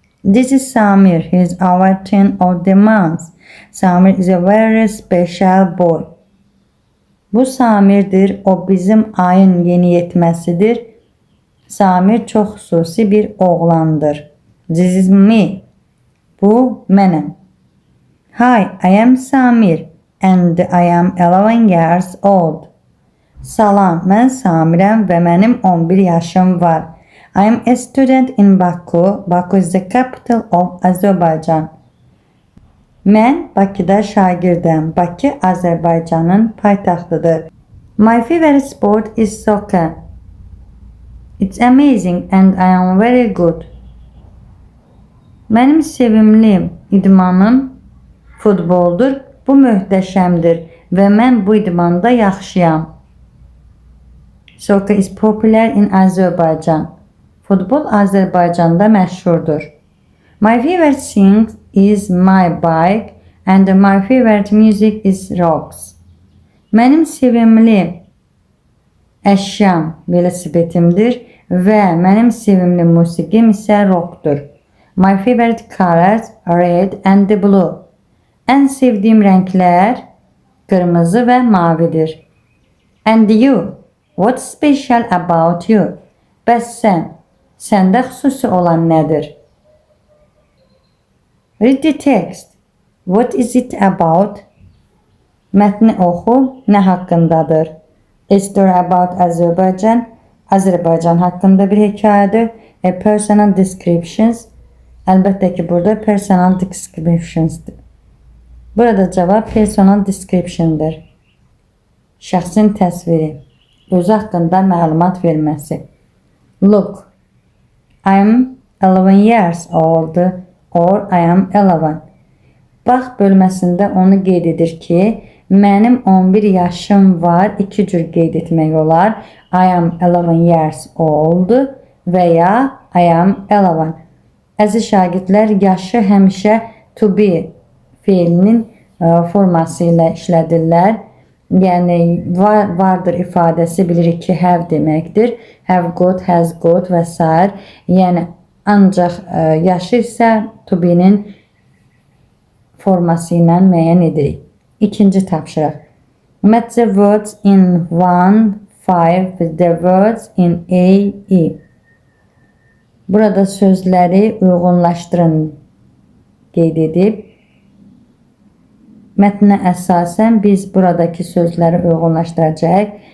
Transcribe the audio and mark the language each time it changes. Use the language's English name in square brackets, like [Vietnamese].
[English] This is Samir, he is our teen of the month. Samir is a very special boy. [Azerbaijani] Bu Samir'dir, o bizim ayın yeniyetməsidir. Samir çox xüsusi bir oğlandır. [English] This is me. [Azerbaijani] Bu mənəm. [English] Hi, I am Samir and I am 11 years old. [Azerbaijani] Salam, mən Samirəm və mənim 11 yaşım var. [English] I am a student in Baku. Baku is the capital of Azerbaijan. [Azerbaijani] Mən Bakıda şagirdəm. Bakı Azərbaycanın paytaxtıdır. [English] My favorite sport is soccer. It's amazing and I am very good. [Azerbaijani] Mənim sevimli idmanım futboldur. Bu möhtəşəmdir və mən bu idmanda yaxşıyam. [English] Soccer is popular in Azerbaijan. [Azerbaijani] Futbol Azərbaycanda məşhurdur. [English] My favorite thing is my bike and my favorite music is rocks. [Azerbaijani] Mənim sevimli əşyam velosipetimdir və mənim sevimli musiqim isə rockdur. [English] My favorite colors red and blue. [Azerbaijani] Ən sevdiyim rənglər qırmızı və mavidir. [English] And you? What's special about you? [Azerbaijani] Bəs sən? Səndə xüsusi olan nədir? [English] Read the text. What is it about? [Azerbaijani] Mətni oxu, nə haqqındadır? [English] A story about Azerbaijan. [Azerbaijani] Azərbaycan haqqında bir hekayədir. [English] A personal descriptions. [Azerbaijani] Əlbəttə ki, burada [English] personal descriptions'dir. [Azerbaijani] Burada cavab [English] personal description'dır. [Azerbaijani] Şəxsin təsviri. Özü haqqında məlumat verməsi. [English] Look. I'm 11 years old or I am 11. [Azerbaijani] Bax bölməsində onu qeyd edir ki, mənim 11 yaşım var, iki cür qeyd etmək olar. [English] I am 11 years old [Azerbaijani] və ya [English] I am 11. [Azerbaijani] Əziz şagirdlər, yaşı həmişə to be feilinin forması ilə işlədirlər. Yəni vardır ifadəsi bilirik ki, have deməkdir. Have got, has got və s. Yəni ancaq yaşı isə to be-nin forması ilə müəyyən edirik. İkinci tapşırıq. [English] Match the words in 1-5 with the words in A-E. [Azerbaijani] Burada sözləri uyğunlaşdırın qeyd edib. Mətnə əsasən biz buradakı sözləri uyğunlaşdıracağıq.